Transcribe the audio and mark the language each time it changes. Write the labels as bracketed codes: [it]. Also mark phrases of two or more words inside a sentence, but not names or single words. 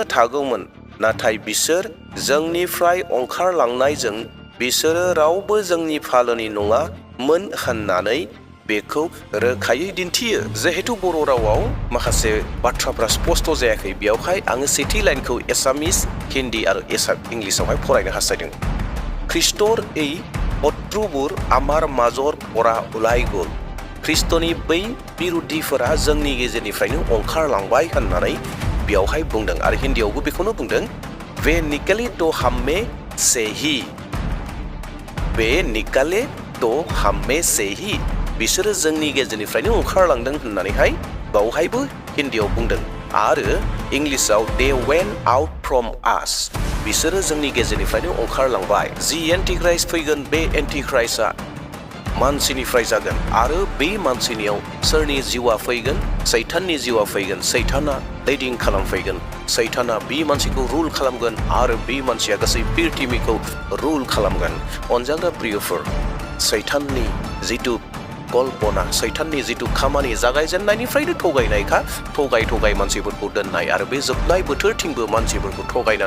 [brx] थागौमोन नाथाय बिसोर जोंनिफ्राय ओंखारलांनायजों बिसोरो रावबो जोंनि फालोनि नङामोन होननानै बेखौ रोखायै दिन्थियो जिहेतु बर' रावाव माखासे बाथ्राफ्रा स्पष्ट जायाखै बेयावहाय आङो सेथि लाइनखौ एसामिस हिन्दी आरो इंलिसावहाय फरायनो हास्थायदों ख्रिस्टर [as] এই শত্রুবোৰ আমার মাজৰ পৰা ওলাই গ'ল [brx] ख्रिस्टनि बै बिरुद्धिफोरा जोंनि गेजेरनिफ्रायनो ओंखारलांबाय होननानै बेयावहाय बुंदों आरो हिन्दीयावबो बेखौनो बुंदों [hi] वे निकले तो हमें से ही वे निकले तो हमें से ही [brx] बिसोरो जोंनि गेजेरनिफ्रायनो ओंखारलांदों होननानैहाय बावहायबो हिन्दीयाव बुंदों आरो इंलिसाव [en] they went out from us [brx] बिसोरो जोंनि गेजेरनिफ्रायनो ओंखारलांबाय [en] the Antichrist [brx] फैगोन बे एन्टिख्राइस्टआ मानसिनिफ्राय जागोन आरो बे मानसिनियाव सोरनि जिउआ फैगोन सैताननि जिउआ फैगोन सैताना लिडिं खालामफैगोन सैताना बे मानसिखौ रुल खालामगोन आरो बे मानसिया गासै पृथिबीखौ रुल खालामगोन अनजाग्रा प्रियफोर सैताननि जिथु कल्पना सैताननि जितु खामानि जागायजेननायनिफ्रायनो थगायनायखा थगाय मानसिफोरखौ दोननाय आरो बे जोबनाय बोथोरथिंबो मानसिफोरखौ थगायनानै